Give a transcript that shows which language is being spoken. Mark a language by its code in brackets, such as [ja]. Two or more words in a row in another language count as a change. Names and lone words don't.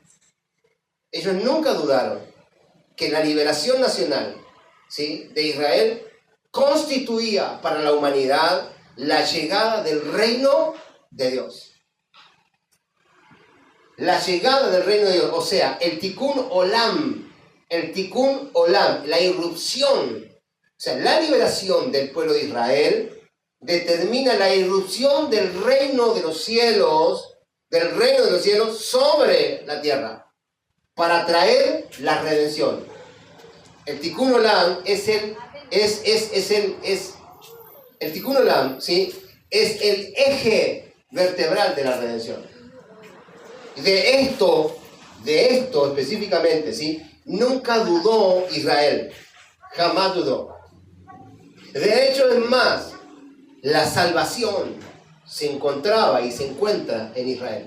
[es] Ellos nunca dudaron que la liberación nacional, ¿sí?, de Israel constituía para la humanidad la llegada del reino de Dios. La llegada del reino de Dios, o sea, el [he] tikkun olam, [es] la irrupción, o sea, la liberación del pueblo de Israel determina la irrupción del reino de los cielos, sobre la tierra, para traer la redención. El [he] tikkun olam [es] el [he] tikkun olam, [es] ¿sí?, es el eje vertebral de la redención. De esto específicamente, ¿sí?, nunca dudó Israel, jamás dudó. De hecho, es más, la salvación se encontraba y se encuentra en Israel.